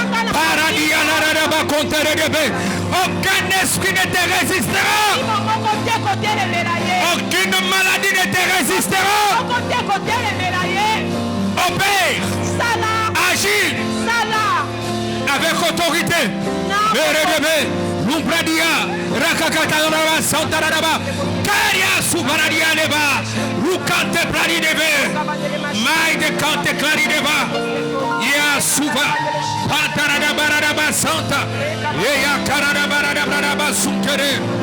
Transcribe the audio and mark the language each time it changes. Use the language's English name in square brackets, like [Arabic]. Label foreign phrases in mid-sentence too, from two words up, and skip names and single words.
[French] Aucun esprit ne te résistera. Aucune maladie ne te résistera. Obéir, agir avec autorité. Lumbradia, Rakakataraba, Santaraba, Karia Subaradia Neva, Rukante Plarideve, Maide Kante Clarideva, Ya Suva, Pantaraba Santa, Eya Karadabaraba Sunkere.